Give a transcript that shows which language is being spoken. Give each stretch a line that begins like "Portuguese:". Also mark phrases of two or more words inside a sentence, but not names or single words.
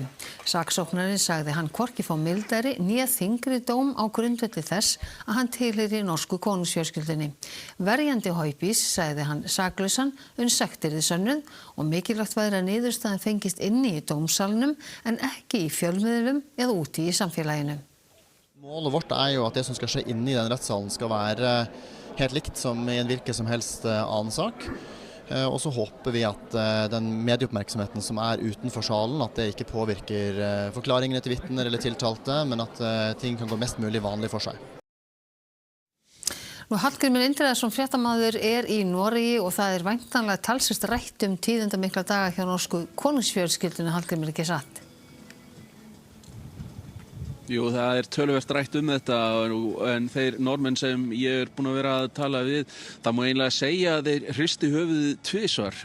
Icelandic: Saksóknarinn sagði hann hvorki fá mildari né þyngri dóm á grundvelli þess að hann tilheyri norsku konungsfjölskyldunni. Verjandi Haupís sagði hann saklausan sektirði sönnuð og mikilvægt væri að niðurstaðan fengist inni í dómsalnum en ekki í fjölmiðlum eða úti í samfélaginu.
Norwegian: Målet vårt jo at det som skal skje inni den rettssalen skal være helt likt som i en hvilken som helst annen sak. Og så håper vi at den medieoppmerksomheten som utenfor salen, at det ikke påvirker forklaringene til vitner eller tiltalte, men at ting kan gå mest mulig vanlig for seg.
Icelandic: Hallgrímur Indriðason fréttamaður í Noregi og það væntanlega talsvert rætt tíðindamikla daga hjá norsku konungsfjölskyldunni, Hallgrímur, ekki satt? Jú, það töluvert rætt þetta en þeir normenn sem ég búin að vera að tala við, það má eiginlega segja að þeir hristi höfuðið tvisvar.